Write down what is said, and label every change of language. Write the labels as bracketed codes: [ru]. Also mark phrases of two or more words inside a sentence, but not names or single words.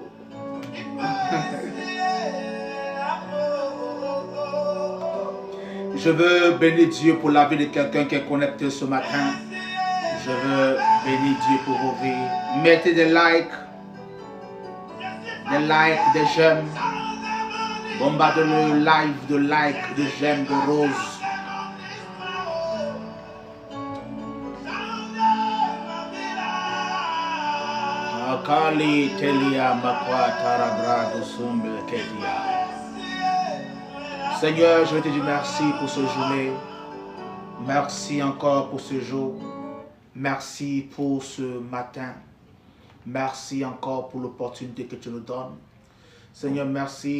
[fr] Je veux bénir Dieu pour la vie de quelqu'un qui est connecté ce matin. Je veux bénir Dieu pour vos vies. Mettez des likes, des j'aime. Bombardez le live de likes, de j'aime, de roses. Akali telia makwa tarabra dosumbe ketia. Seigneur, je te dis merci pour ce journée. Merci encore pour ce jour. Merci pour ce matin. Merci encore pour l'opportunité que tu nous donnes. Seigneur, merci.